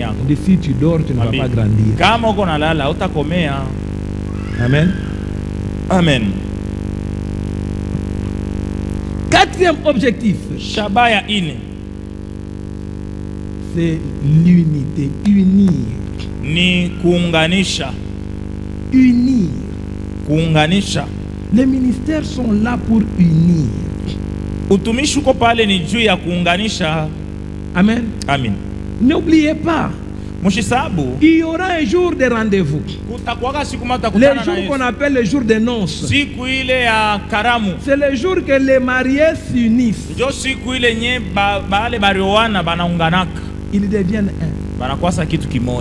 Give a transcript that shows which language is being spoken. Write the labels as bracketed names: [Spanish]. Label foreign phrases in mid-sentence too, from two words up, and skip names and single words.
[French] On dit si tu dors, tu ne vas pas grandir. Amen. Amen. Quatrième objectif, c'est l'unité, unir. [Swahili] Ni kuunganisha. [French] Unir. [Swahili] Kuunganisha. [French] Les ministères sont là pour unir. [Swahili] Utumishi uko pale ni juu ya kuunganisha. [French] Amen. Amen. N'oubliez pas, il y aura un jour de rendez-vous. Le jour qu'on appelle le jour des noces. C'est le jour que les mariés s'unissent. Ils deviennent un.